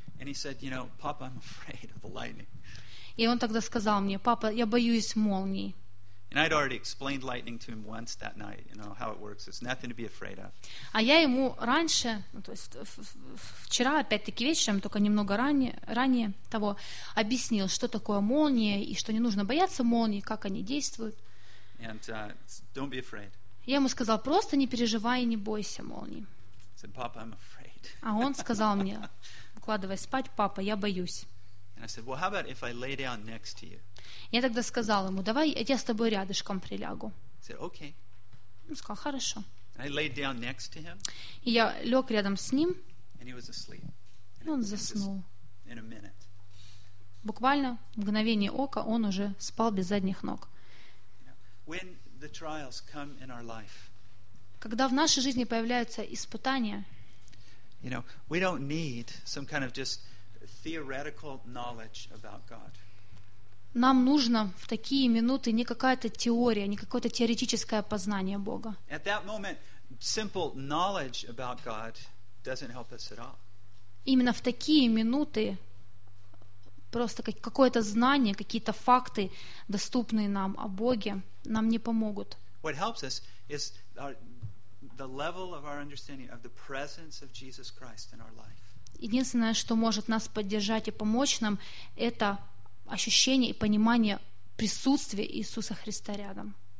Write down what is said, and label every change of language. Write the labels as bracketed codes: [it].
[en] And he said, you know, Papa, I'm afraid of the lightning. [ru] И он тогда сказал мне, папа, я боюсь молнии. [en] And I'd already explained lightning to him once that night, you know, how it works. It's nothing to be afraid of. [ru] А я ему раньше, ну, то есть вчера, опять-таки вечером, только немного ранее того, объяснил, что такое молния и что не нужно бояться молнии, как они действуют. [en] And don't be afraid. [ru] Я ему сказал, просто не переживай и не бойся молнии. [en] He said, Papa, I'm afraid. [ru] А он сказал мне, укладывай спать, папа, я боюсь. [en] And I said, "Well, how about if I lay down next to you?" [ru] Я тогда сказал ему, давай я с тобой рядышком прилягу. [en] He said, "Okay." [ru] Он сказал, хорошо. [en] I laid down next to him. [ru] И я лег рядом с ним. [en] And he was asleep. [ru] И он заснул. [en] In a minute. [ru] Буквально в мгновение ока он уже спал без задних ног. [en] When the trials come in our life. [ru] Когда в нашей жизни появляются испытания. [en] You know, we don't need some kind of just theoretical knowledge about God. [ru] Нам нужно в такие минуты не какая-то теория, не какое-то теоретическое познание Бога. [en] At that moment, simple knowledge about God doesn't help us at all. [ru] Именно в такие минуты просто какое-то знание, какие-то факты, доступные нам о Боге, нам не помогут. [en] What helps us is the level of our understanding of the presence of Jesus Christ in our life. [ru] Единственное, что может нас поддержать и помочь нам, это ощущение и понимание присутствия Иисуса Христа рядом.